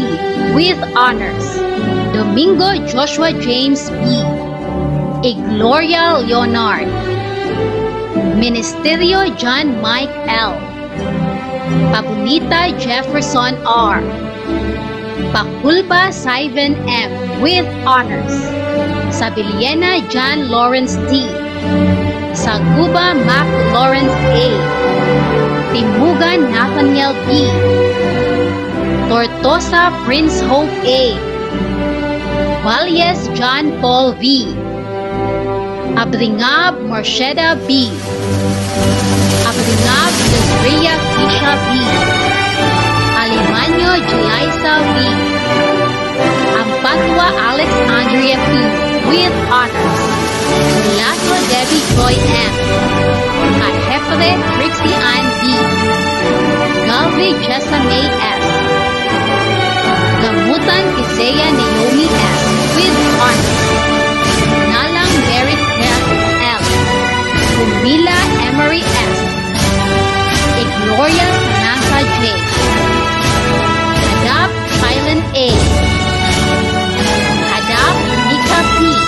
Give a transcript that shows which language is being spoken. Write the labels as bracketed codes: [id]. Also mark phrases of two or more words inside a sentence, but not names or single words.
[en] with honors. Domingo Joshua James B. Igloria Leonard. Ministerio John Mike L. Pabunita Jefferson R. Pakulpa Sivan M. with honors. Sabiliena John Lawrence T. Saguba Mac Lawrence A. Timugan Nathaniel B. Tortosa Prince Hope A. Valles John Paul V. Abringab Morsheda B. Abringab Desria Kisha B. Alimanyo Jelaisa V. Ampatwa Alex Andrea P. with honors. Milato Debbie Joy M. Kahefre Trixie Ann D. Galvey Jessa May S. Gamutan Kisea Naomi S. with honors. Nalang Merritt L. Humila Emery S. Igloria Samantha J. Hadap Silent A. Hadap Nika P.